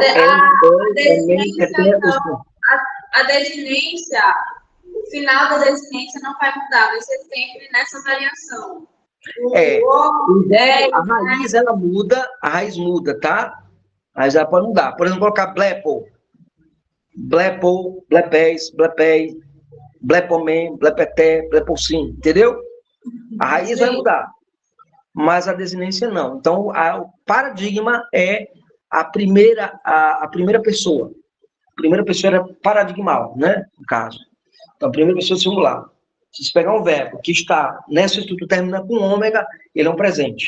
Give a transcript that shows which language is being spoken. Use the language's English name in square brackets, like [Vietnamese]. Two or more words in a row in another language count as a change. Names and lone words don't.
[Portuguese] meio desinência, então, a desinência, o final da desinência não vai mudar, vai ser sempre nessa variação. A raiz, ela muda, a raiz muda, tá? Mas ela pode mudar. Por exemplo, colocar [Greek] βλέπω, βλέπω, βλέπεις, βλέπει, βλέπομεν, βλέπετε, βλέπουσιν, [Portuguese] entendeu? A raiz vai mudar, mas a desinência não. Então, o paradigma é a primeira pessoa. A primeira pessoa era paradigmal, né? No caso. Então, a primeira pessoa singular. Se você pegar um verbo que está nessa estrutura, termina com ômega, ele é um presente.